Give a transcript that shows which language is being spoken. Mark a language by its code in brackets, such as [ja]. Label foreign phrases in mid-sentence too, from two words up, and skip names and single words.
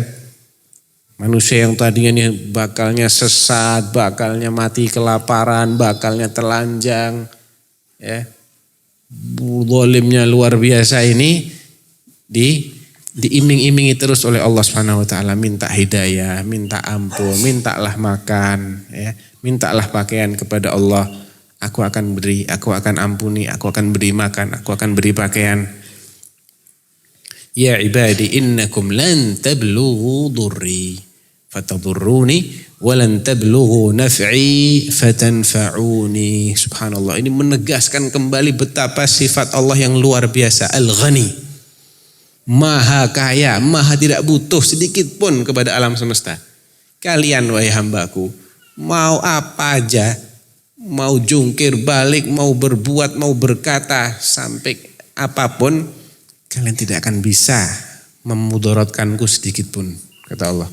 [id] Manusia yang tadinya nih bakalnya sesat, bakalnya mati kelaparan, bakalnya telanjang, ya, zalimnya luar biasa ini diiming-imingi terus oleh Allah [ar] سبحانه وتعالى, [id] minta hidayah, minta ampun, mintalah makan, ya, mintalah pakaian kepada Allah. Aku akan beri, aku akan ampuni, aku akan beri makan, aku akan beri pakaian. [ar] يا عبادي إنكم لن تبلغوا ضري فتضروني ولن تبلغوا نفعي فتنفعوني. [id] Subhanallah, ini menegaskan kembali betapa sifat Allah yang luar biasa, Al-Ghani. Maha kaya, maha tidak butuh sedikit pun kepada alam semesta. Kalian wahai hambaku, mau apa aja, mau jungkir balik, mau berbuat, mau berkata, sampai apapun, kalian tidak akan bisa memudaratkanku sedikit pun, kata Allah.